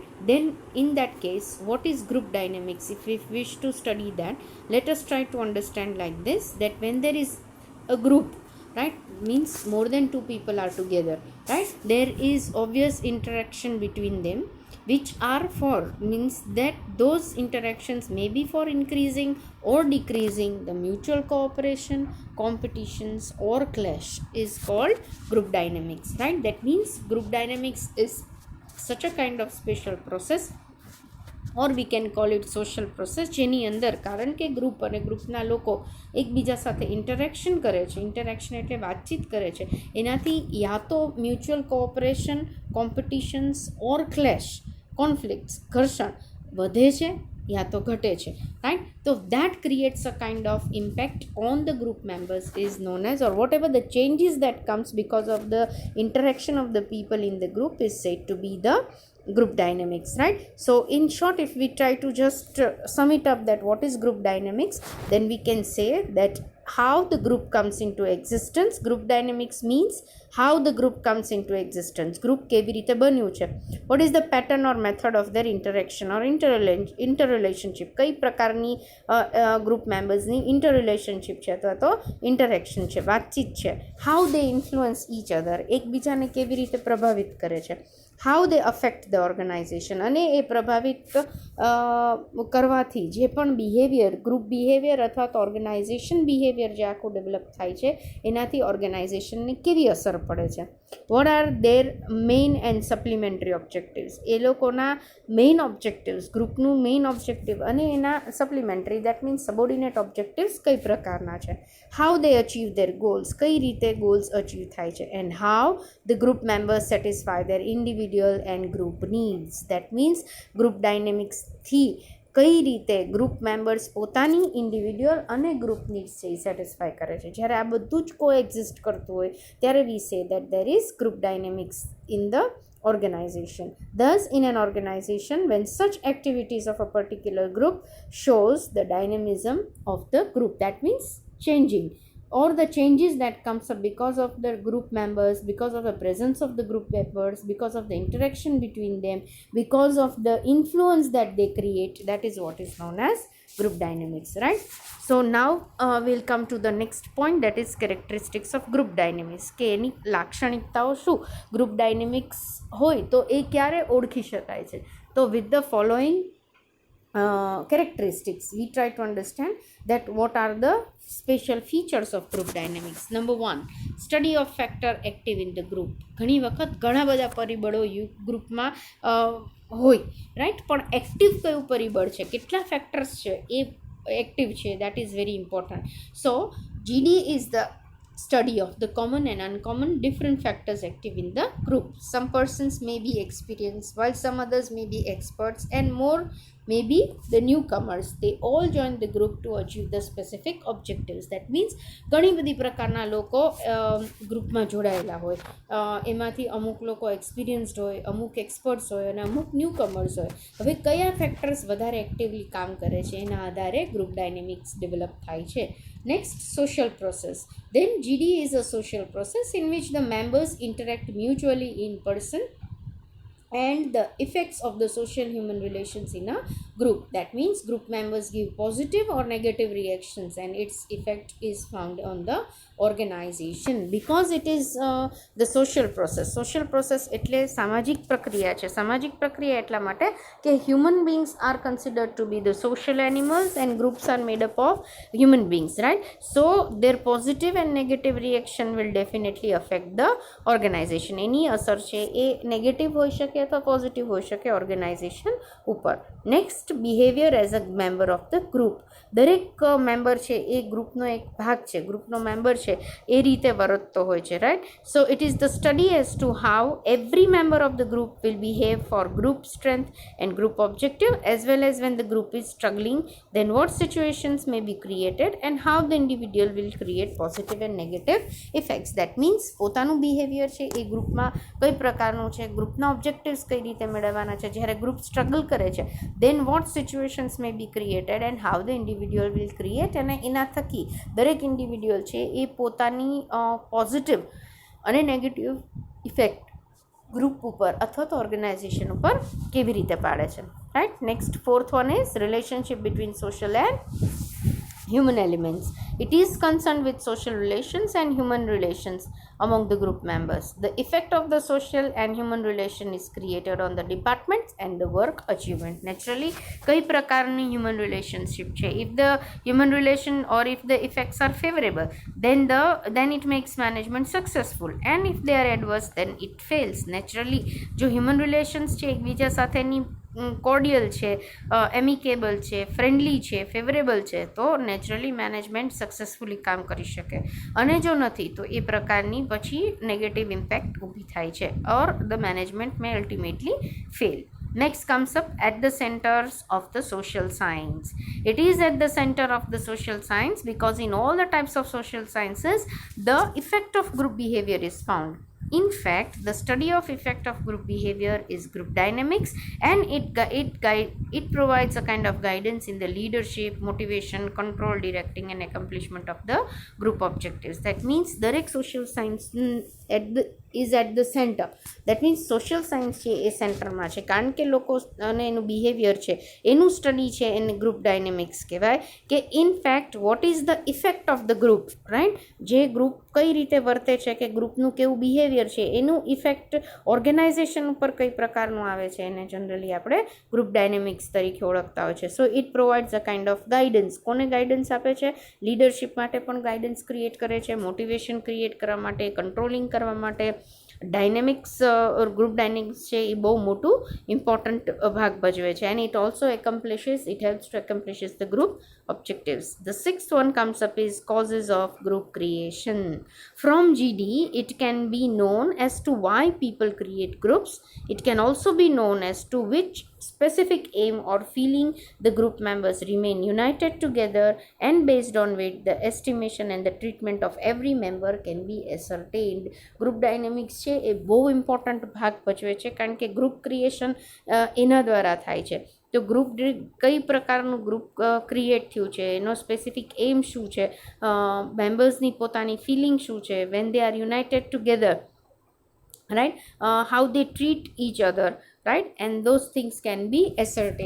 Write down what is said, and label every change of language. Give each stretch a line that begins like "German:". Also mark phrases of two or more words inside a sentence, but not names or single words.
English: Then in that case, what is group dynamics? If we wish to study that, let us try to understand like this, that when there is a group, right, means more than two people are together, right, there is obvious interaction between them, which are for, means that those interactions may be for increasing or decreasing the mutual cooperation, competitions or clash, is called group dynamics, right? That means group dynamics is such a kind of special process, or we can call it social process,
Gujarati: જેની અંદર કારણ કે ગ્રુપ અને ગ્રુપના લોકો એકબીજા સાથે ઇન્ટરેક્શન કરે છે, ઇન્ટરેક્શન એટલે વાતચીત કરે છે, એનાથી યા તો
English: mutual cooperation, competitions or clash, conflicts,
Gujarati: ઘર્ષણ વધે છે યા તો ઘટે છે,
English: right? So that creates a kind of impact on the group members is known as, or whatever the changes that comes because of the interaction of the people in the group is said to be the group dynamics, right? So in short, if we try to just sum it up, that what is group dynamics, then we can say that how the group comes into existence. Group dynamics means how the group comes into existence.
Gujarati: Group કેવી રીતે બન્યું છે,
English: what is the pattern or method of their interaction or interrelationship,
Gujarati: કઈ પ્રકારની
English: group members
Gujarati: ની interrelationship છે અથવા તો interaction છે, વાતચીત છે,
English: how they influence each other,
Gujarati: એકબીજાને કેવી રીતે પ્રભાવિત કરે છે,
English: how they affect the organization,
Gujarati: અને એ પ્રભાવિત કરવાથી જે પણ બિહેવિયર,
English: group behavior
Gujarati: અથવા તો
English: organization behavior
Gujarati: જે આખું ડેવલપ થાય છે એનાથી ઓર્ગેનાઇઝેશનને કેવી અસર પડે છે,
English: what are their main and supplementary objectives,
Gujarati: એ લોકોના
English: main objectives,
Gujarati: ગ્રુપનું મેઇન ઓબ્જેક્ટિવ અને એના સપ્લિમેન્ટરી,
English: that means subordinate objectives
Gujarati: કઈ પ્રકારના છે,
English: how they achieve their goals,
Gujarati: કઈ રીતે
English: goals achieve
Gujarati: થાય છે,
English: and how the group members satisfy their individual and group needs. That means group dynamics
Gujarati: થી કઈ રીતે
English: group members
Gujarati: પોતાની ઇન્ડિવિડ્યુઅલ અને ગ્રુપ નીડ્સ છે એ સેટિસ્ફાય કરે છે. જ્યારે આ બધું જ કોએક્ઝિસ્ટ કરતું હોય ત્યારે
English: we say that there is group dynamics in the organization. Thus, in an organization, when such activities of a particular group shows the dynamism of the group, that means changing, or the changes that comes up because of the group members, because of the presence of the group members, because of the interaction between them, because of the influence that they create, that is what is known as group dynamics, right? So now we'll come to the next point, that is characteristics of group dynamics,
Gujarati: કે એની લાક્ષણિકતાઓ શું,
English: group dynamics
Gujarati: હોય તો એ ક્યારે ઓળખી શકાય છે.
English: તો with the following characteristics we try to understand that what are the special features of group dynamics. Number 1, study of factor active in the group.
Gujarati: ઘણી વખત ઘણા બધા પરિબળો ગ્રુપમાં હોય, રાઈટ, પણ એક્ટિવ કયું પરિબળ છે, કેટલા ફેક્ટર્સ છે એ એક્ટિવ છે,
English: that is very important. So GD is the study of the common and uncommon different factors active in the group. Some persons may be experienced while some others may be experts, and more may be the newcomers. They all join the group to achieve the specific objectives. That means
Gujarati: ઘણી બધી પ્રકારના લોકો ગ્રુપમાં જોડાયેલા હોય, એમાંથી અમુક લોકો એક્સપિરિયન્સ્ડ હોય, અમુક એક્સપર્ટ્સ હોય અને અમુક ન્યૂકમર્સ હોય. હવે કયા ફેક્ટર્સ વધારે એક્ટિવલી કામ કરે છે એના આધારે
English: group dynamics develop
Gujarati: થાય છે.
English: Next, social process. Then GD is a social process in which the members interact mutually in person and the effects of the social human relations in a group. That means group members give positive or negative reactions and its effect is found on the organization, because it is the social process. Social process
Gujarati: એટલે સામાજિક પ્રક્રિયા છે. સામાજિક પ્રક્રિયા એટલા માટે કે
English: human beings are considered to be the social animals and groups are made up of human beings, right? So their positive and negative reaction will definitely affect the organization.
Gujarati: એની અસર છે એ નેગેટિવ હોઈ શકે શકે અથવા પોઝિટિવ હોઈ શકે ઓર્ગેનાઇઝેશન ઉપર.
English: next, behavior as a member of the group.
Gujarati: દરેક મેમ્બર છે એ ગ્રુપનો એક ભાગ છે, ગ્રુપનો મેમ્બર છે એ રીતે વર્તતો હોય છે, રાઈટ.
English: so it is the study as to how every member of the group will behave for group strength and group objective as well as when the group is struggling, then what situations may be created and how the individual will create positive and negative effects. That means
Gujarati: પોતાનું બિહેવિયર છે એ ગ્રુપમાં કઈ પ્રકારનું છે, ગ્રુપના ઓબ્જેક્ટિવ્સ કઈ રીતે મેળવવાના છે, જ્યારે ગ્રુપ સ્ટ્રગલ કરે છે
English: then what situations may be created and how the individual will create,
Gujarati: અને એના થકી દરેક ઇન્ડિવિડ્યુઅલ છે એ પોતાની પોઝિટિવ અને
English: negative effect
Gujarati: ગ્રુપ ઉપર અથવા તો ઓર્ગેનાઇઝેશન ઉપર કેવી રીતે પાડે છે, રાઈટ.
English: next, fourth one is relationship between social and human elements. It is concerned with social relations and human relations among the group members. The effect of the social and human relation is created on the departments and the work achievement. Naturally,
Gujarati: કઈ પ્રકારની
English: human relationship
Gujarati: છે.
English: If the human relation or if the effects are favorable, then it makes management successful, and if they are adverse, then it fails.
Gujarati: Naturally, જો
English: human relations
Gujarati: છે એકબીજા સાથેની કોર્ડિયલ છે, એમિકેબલ છે, ફ્રેન્ડલી છે, ફેવરેબલ છે, તો
English: naturally management successfully
Gujarati: કામ કરી શકે, અને જો નથી તો એ પ્રકારની પછી
English: negative impact
Gujarati: ઊભી થાય છે,
English: or the management may ultimately fail. Next comes up at the centers of the social science. It is at the center of the social science because in all the types of social sciences, the effect of group behavior is found. In fact, the study of effect of group behavior is group dynamics, and it provides a kind of guidance in the leadership, motivation, control, directing and accomplishment of the group objectives. That means દરેક social science is at the center. That means social science
Gujarati: છે એ સેન્ટરમાં છે, કારણ કે લોકો અને એનું બિહેવિયર છે એનું સ્ટડી છે, એને
English: group dynamics
Gujarati: કહેવાય.
English: કે in fact what is the effect of the group, right.
Gujarati: જે ગ્રુપ કઈ રીતે વર્તે છે, કે ગ્રુપનું કેવું બિહેવિયર છે, એનું ઇફેક્ટ ઓર્ગેનાઇઝેશન ઉપર કઈ પ્રકારનું આવે છે, એને જનરલી આપણે
English: group dynamics
Gujarati: તરીકે ઓળખતા હોય છે.
English: so it provides a kind of guidance.
Gujarati: કોને ગાઈડન્સ આપે છે? લીડરશિપ માટે પણ ગાઈડન્સ ક્રિએટ કરે છે,
English: motivation create
Gujarati: કરવા માટે, કંટ્રોલિંગ કરવા માટે.
English: dynamics group dynamics
Gujarati: છે એ બહુ મોટું ઇમ્પોર્ટન્ટ ભાગ ભજવે છે,
English: and it also it helps to accomplishes the group objectives. The sixth one comes up is causes of group creation. From GD, it can be known as to why people create groups. It can also be known as to which specific aim or feeling the group members remain united together, and based on which the estimation and the treatment of every member can be ascertained. Group dynamics
Gujarati: છે એ બહુ ઇમ્પોર્ટન્ટ ભાગ ભજવે છે, કારણ કે
English: group creation
Gujarati: એના દ્વારા થાય છે. તો ગ્રુપ કઈ પ્રકારનું
English: group create
Gujarati: થયું છે, એનો
English: specific aim
Gujarati: શું છે, મેમ્બર્સની પોતાની ફિલિંગ શું છે,
English: when they are united together, right, how they treat each other, right, and those things can be ascertained.